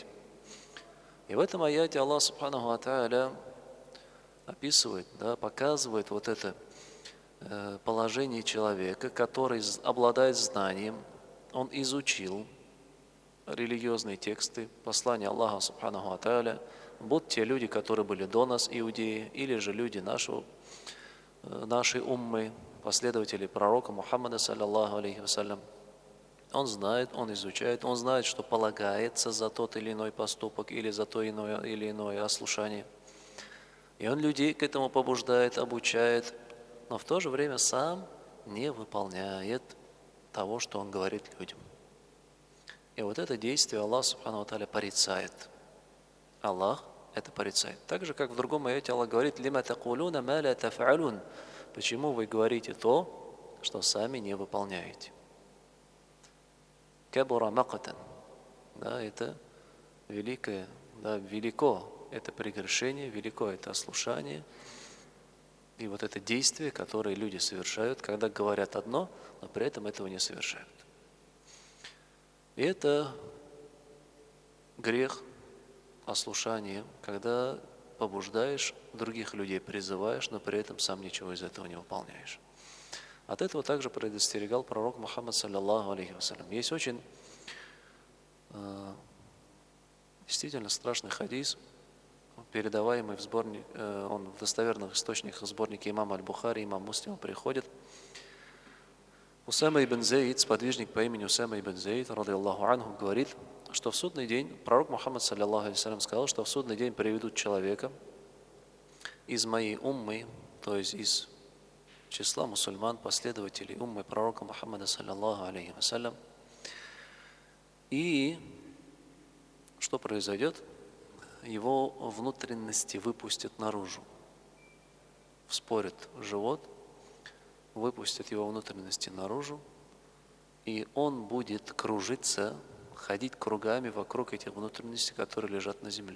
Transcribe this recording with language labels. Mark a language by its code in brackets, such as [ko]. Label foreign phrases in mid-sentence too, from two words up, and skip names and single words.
[ru] И в этом аяте [ar] الله سبحانه وتعالى [ru] описывает, показывает вот это положение человека, который обладает знанием, он изучил религиозные тексты, послания [ar] الله سبحانه وتعالى, [ru] будь те люди, которые были до нас, иудеи, или же люди нашей уммы, последователи пророка Мухаммада, [ar] صلى الله عليه وسلم. [ru] Он знает, он изучает, он знает, что полагается за тот или иной поступок, или за то или иное ослушание. И он людей к этому побуждает, обучает, но в то же время сам не выполняет того, что он говорит людям. И вот это действие [ar] الله سبحانه وتعالى [ru] порицает. Аллах это порицает. Так же, как в другом аяте Аллах говорит: [ar] «لم تقولون ما لا تفعلون». [ru] Почему вы говорите то, что сами не выполняете? [ar] كبر مقتا. [ru] Да, это великое, да, велико это прегрешение, велико это ослушание. И вот это действие, которое люди совершают, когда говорят одно, но при этом этого не совершают. И это грех ослушания, когда побуждаешь других людей, призываешь, но при этом сам ничего из этого не выполняешь. От этого также предостерегал пророк Мухаммад, [ar] صلى الله عليه وسلم. [ru] Есть очень действительно страшный хадис, передаваемый в сборник, он в достоверных источниках сборника имама Аль-Бухари, имам Муслима приходит. Усама ибн Зейд, сподвижник по имени Усама ибн Зейд, [ar] رضي الله عنه, [ru] говорит, что в судный день, пророк Мухаммад, [ar] صلى الله عليه [ru] сказал, что в судный день приведут человека из моей уммы, то есть из числа мусульман, последователей уммы пророка Мухаммада, [ar] صلى الله عليه وسلم. [ru] И что произойдет? Его внутренности выпустят наружу. Вспорят живот, выпустят его внутренности наружу, и он будет кружиться, ходить кругами вокруг этих внутренностей, которые лежат на земле.